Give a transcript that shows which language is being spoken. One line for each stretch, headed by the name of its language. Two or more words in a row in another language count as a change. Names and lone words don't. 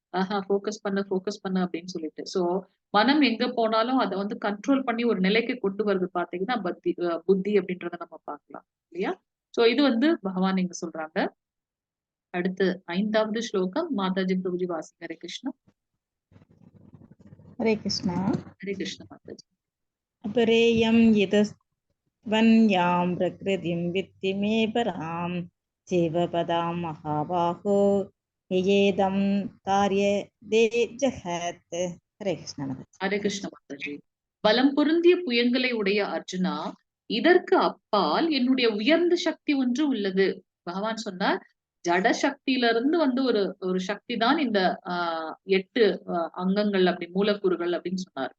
Tamil: ஃபோக்கஸ் பண்ணு அப்படின்னு சொல்லிட்டு. சோ மனம் எங்க போனாலும் அத வந்து கண்ட்ரோல் பண்ணி ஒரு நிலைக்கு கொண்டு வருது பார்த்தீங்கன்னா, புத்தி அப்படின்றத நம்ம பார்க்கலாம். இல்லையா? சோ இது வந்து பகவான் இங்க சொல்றாங்க. அடுத்து 5வது ஸ்லோகம் மாதாஜி பிரபுஜி வாசிங்க. ஹரே கிருஷ்ணா.
Hindi: हरे कृष्णा।
Tamil: ஹரே கிருஷ்ண மாதாஜி.
Sanskrit: अपरेयं यतस्वन्यां प्रकृतिं वित्ति मे परां जीवपदां महाबाहो ययेदं कार्यदे जहत्।
Hindi: हरे कृष्णा माता।
Tamil: ஹரே கிருஷ்ண மாதாஜி. பலம் பொருந்திய புயங்களை உடைய அர்ஜுனா, இதற்கு அப்பால் என்னுடைய உயர்ந்த சக்தி ஒன்று உள்ளது. பகவான் சொன்னார், ஜட சக்தியிலிருந்து வந்து ஒரு ஒரு சக்தி தான் இந்த 8 அங்கங்கள் அப்படி மூலக்கூறுகள் அப்படின்னு சொன்னார்.